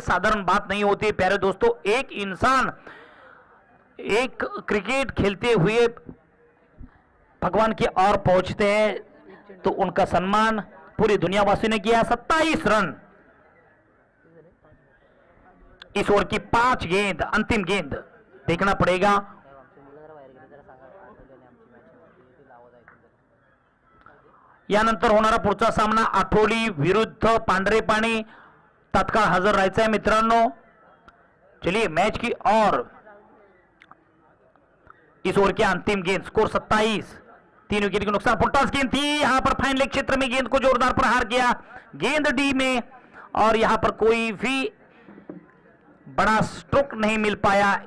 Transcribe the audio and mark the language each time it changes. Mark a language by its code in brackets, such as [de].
[hi] साधारण बात नहीं होती प्यारे दोस्तों. एक इंसान एक क्रिकेट खेलते हुए भगवान की ओर पहुंचते हैं तो उनका सम्मान पूरी दुनियावासियों ने किया. 27 रन. इस ओवर की 5 गेंद, अंतिम गेंद देखना पड़ेगा. [mr] यानंतर होणारा पुढचा सामना आठवडी विरुद्ध पांढरे पाणी. तत्काळ हजर राहायचं आहे मित्रांनो. [hi] चलिए मैच की और इस ओवर की अंतिम गेंद. स्कोर 27, 3 विकेट के नुकसान. फुलटॉस गेंद थी. यहां पर फाइन लेग क्षेत्र में गेंद को जोरदार प्रहार किया. गेंद डी में और यहां पर कोई भी बड़ा स्ट्रोक नहीं मिल पाया.